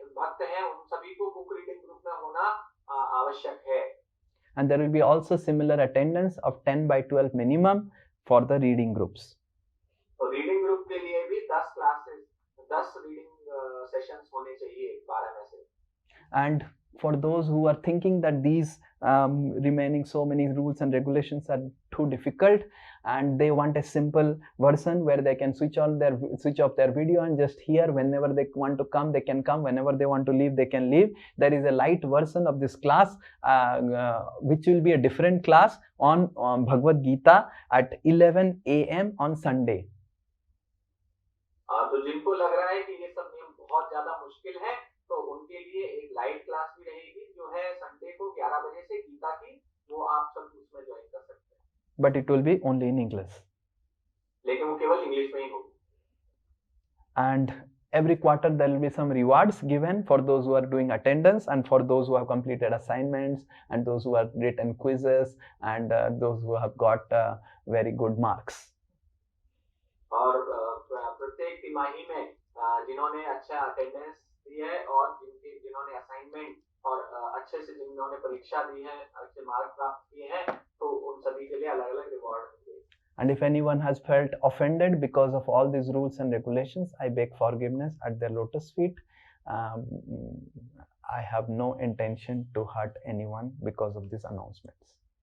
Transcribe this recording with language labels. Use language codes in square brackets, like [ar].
[hi] भक्त हैं उन सभी को बुक रीडिंग ग्रुप में होना आवश्यक है. [en] And there will be also similar attendance of 10 by 12 minimum for the reading groups. [hi] तो रीडिंग ग्रुप के लिए भी 10 क्लासेस 10 रीडिंग सेशंस होने चाहिए 12 में से. [en] And for those who are thinking that these remaining so many rules and regulations are too difficult and they want a simple version where they can switch off their video and just hear whenever they want to come they can come, whenever they want to leave they can leave, there is a light version of this class which will be a different class on Bhagavad Gita at 11 a.m. on Sunday. [hi] तो जिनको लग रहा है कि ये सब नियम बहुत ज्यादा मुश्किल है तो उनके लिए एक लाइव क्लास भी रहेगी जो है संडे को 11 बजे से गीता की, वो आप सब उसमें ज्वाइन कर सकते हैं. [en] But it will be only in English. [hi] लेकिन वो केवल इंग्लिश में ही होगी. [en] And every quarter there will be some rewards given for those who are doing attendance and for those who have completed assignments and those who have written quizzes and those who have got very good marks. [hi] और प्रत्येक तिमाही में जिन्होंने अच्छा attendance दी है और जिन्होंने assignment और अच्छे से जिन्होंने परीक्षा दी है, अच्छे मार्क प्राप्त किए हैं, तो उन सभी के लिए अलग-अलग रिवॉर्ड होंगे. [en] And if anyone has felt offended because of all these rules and regulations, I beg forgiveness at their lotus feet. I have no intention to hurt anyone because of these announcements.